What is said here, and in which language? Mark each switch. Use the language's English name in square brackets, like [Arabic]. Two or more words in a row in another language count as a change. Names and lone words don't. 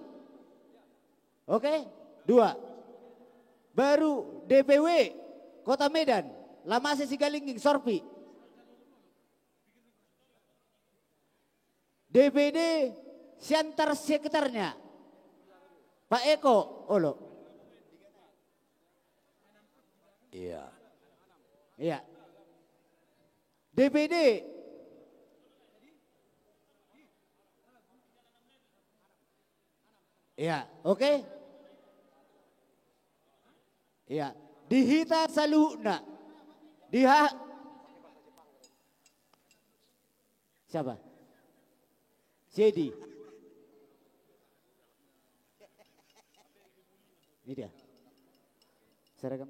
[Indonesian] Oke. 2. Baru DPW Kota Medan. Lamasi Sigalingging Sorpi. DPD Siantar sekitarnya Pak Eko Olo. Iya. Iya. DPD iya, oke. Iya, [Batak Toba] dihita saluhna. [Indonesian] Siapa? Jadi. Ini dia. Seragam.